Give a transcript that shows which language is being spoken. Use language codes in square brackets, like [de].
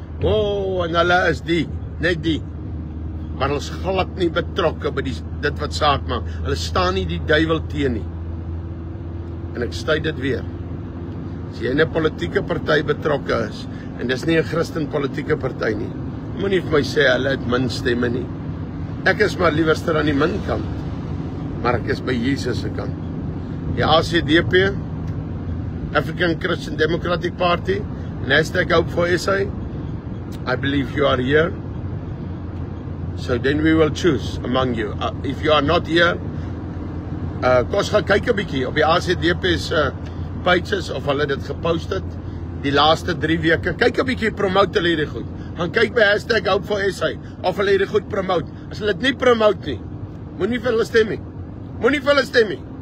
[af] En hulle is net die. Maar hulle is glad nie betrokke by dit wat saak maak. Hulle staan nie die duiwel teen nie. En ek stuit dit weer. As jy in 'n politieke party betrokke is, en dis nie 'n Christen politieke party nie, moenie vir my sê hulle het min stemme nie. Ek is maar liewerster aan die min kant, maar ek is by Jesus se kant. [en] Die ACDP, African Christian Democratic Party, # Hope for SA, I believe you are here. So then we will choose among you. If you are not here, [af] kos gaan kyk 'n bietjie op die ACDP se pages of hulle dit gepost het die laaste 3 weke. Kyk 'n bietjie, promote hulle hierdie goed. Gaan kyk by # Hope for SA of hulle hierdie goed promote. As hulle dit nie promote nie, moenie vir hulle stem nie. Moenie vir hulle stem nie.